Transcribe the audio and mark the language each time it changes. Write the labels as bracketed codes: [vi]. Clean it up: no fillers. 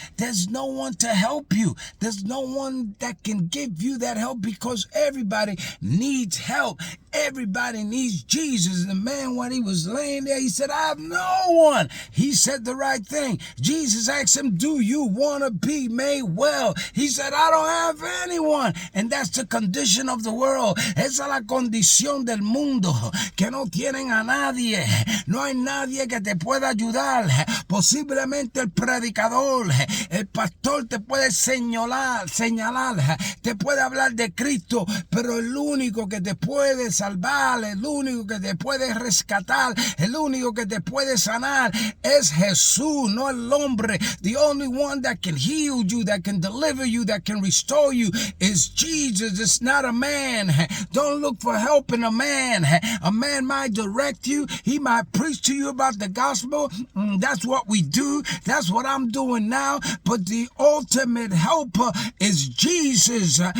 [en] There's no one to help you. There's no one that can give you that help because everybody needs help. Everybody needs Jesus. The man, when he was laying there, he said, I have no one. He said the right thing. Jesus asked him, do you want to be made well? He said, I don't have anyone. And that's the condition of the world. [es] Esa es la condición del mundo, que no tienen a nadie. No hay nadie que te pueda ayudar. Posiblemente el predicador, el pastor te puede señalar, te puede hablar de Cristo, pero el único que te puede salvar, el único que te puede rescatar, el único que te puede sanar es Jesús, no el hombre. [en] The only one that can heal you, that can deliver you, that can restore you is Jesus. It's not a man. Don't look for help in a man. A man might direct you. He might preach to you about the gospel. That's what we do. That's what I'm doing now. But the ultimate helper is Jesus.